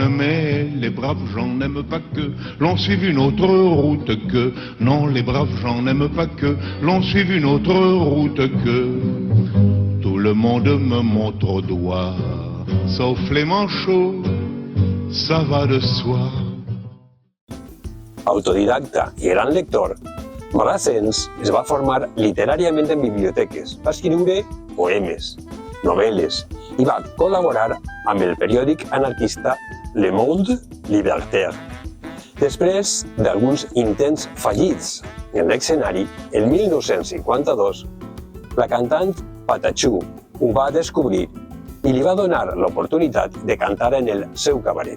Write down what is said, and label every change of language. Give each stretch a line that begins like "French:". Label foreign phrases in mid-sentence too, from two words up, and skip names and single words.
French: Mais les braves gens n'aiment pas que l'on suive une autre route que. Non, les braves gens n'aiment pas que l'on suive une autre route que. Tout le monde me montre au doigt, sauf les manchots, ça va de soi.
Catalan: Autodidacta i gran lector, Brassens es va formar literàriament en biblioteques, va escriure poemes, novel·les i va col·laborar amb el periòdic anarquista Le Monde Libertaire. Després d'alguns intents fallits en l'escenari, el 1952, la cantant Patachou ho va descobrir i li va donar l'oportunitat de cantar en el seu cabaret.